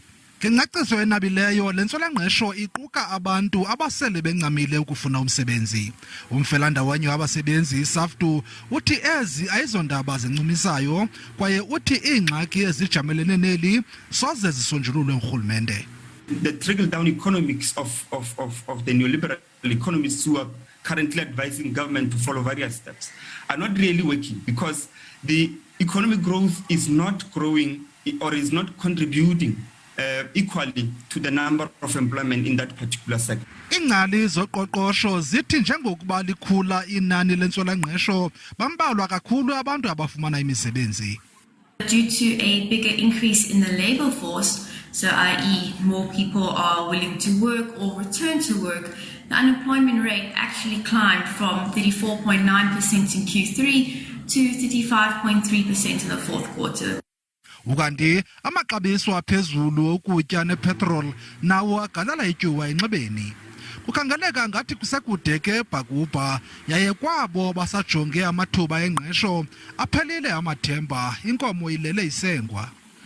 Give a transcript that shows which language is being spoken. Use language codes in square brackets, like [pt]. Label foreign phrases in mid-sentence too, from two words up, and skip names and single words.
[xh] Ngengcaciso enabileyo, le ntswela-ngqesho iquka abantu abasele bencamile ukufuna umsebenzi. Umfelandawonye wabasebenzi SAFTU uthi ezi ayizondaba zincumisayo kwaye uthi iingxaki ezijamelene neli soze zisonjululwe ngurhulumente. [en] The trickle-down economics of the neoliberal economists who are currently advising government to follow various steps are not really working because the economic growth is not growing or is not contributing equally to the number of employment in that particular sector. [xh] Iingcali zoqoqosho zithi njengokuba likhula inani lentswela-ngqesho bambalwa kakhulu abantu abafumana imisebenzi. [en] Due to a bigger increase in the labor force, so i.e. more people are willing to work or return to work, the unemployment rate actually climbed from 34.9% in Q3 to 35.3% in the fourth quarter. [xh] Ukanti amaxabiso aphezulu okutya nepetrol nawo agalela ityuwa enxebeni. Kukhangeleka ngathi kusekude ke bhakubha yaye kwabo basajonge amathuba engqesho aphelile amathemba inkomo ilele isengwa.